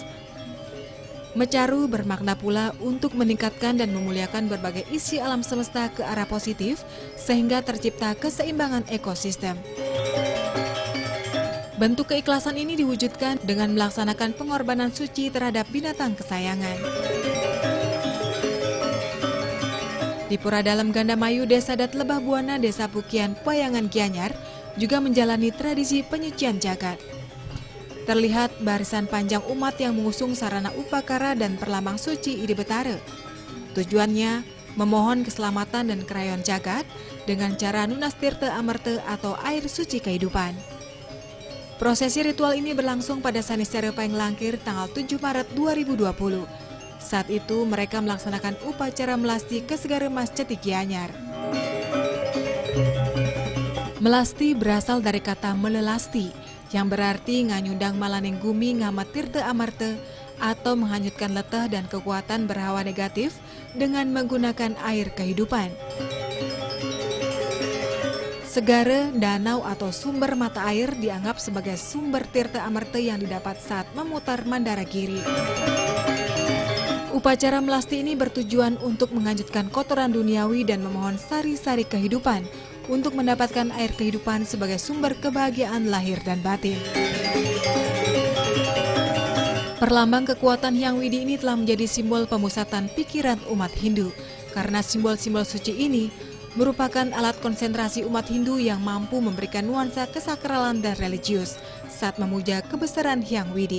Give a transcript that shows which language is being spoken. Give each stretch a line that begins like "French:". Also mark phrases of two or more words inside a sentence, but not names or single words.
Indonesian: Mencaru bermakna pula untuk meningkatkan dan memuliakan berbagai isi alam semesta ke arah positif sehingga tercipta keseimbangan ekosistem. Bentuk keikhlasan ini diwujudkan dengan melaksanakan pengorbanan suci terhadap binatang kesayangan. Di Pura Dalam Gandamayu, Desa Dat Lebah Buana, Desa Pukian, Payangan Gianyar juga menjalani tradisi penyucian jagat. Terlihat barisan panjang umat yang mengusung sarana upakara dan perlambang suci Ide Betara. Tujuannya memohon keselamatan dan kerayon jagat dengan cara Nunastirta Amarta atau air suci kehidupan. Prosesi ritual ini berlangsung pada Saniscara Paeng Langkir tanggal 7 Maret 2020. Saat itu mereka melaksanakan upacara melasti ke Segara Mas Cetik Gianyar. Melasti berasal dari kata melelasti, yang berarti
Balinese: nganyundang malaning gumi ngamat tirta amarte
Indonesian: atau menghanyutkan letah dan kekuatan berhawa negatif dengan menggunakan air kehidupan. Segara, danau atau sumber mata air dianggap sebagai sumber tirta amarte yang didapat saat memutar Mandaragiri. Upacara melasti ini bertujuan untuk menghanyutkan kotoran duniawi dan memohon sari-sari kehidupan untuk mendapatkan air kehidupan sebagai sumber kebahagiaan lahir dan batin. Perlambang kekuatan Hyang Widi ini telah menjadi simbol pemusatan pikiran umat Hindu, karena simbol-simbol suci ini merupakan alat konsentrasi umat Hindu yang mampu memberikan nuansa kesakralan dan religius saat memuja kebesaran Hyang Widi.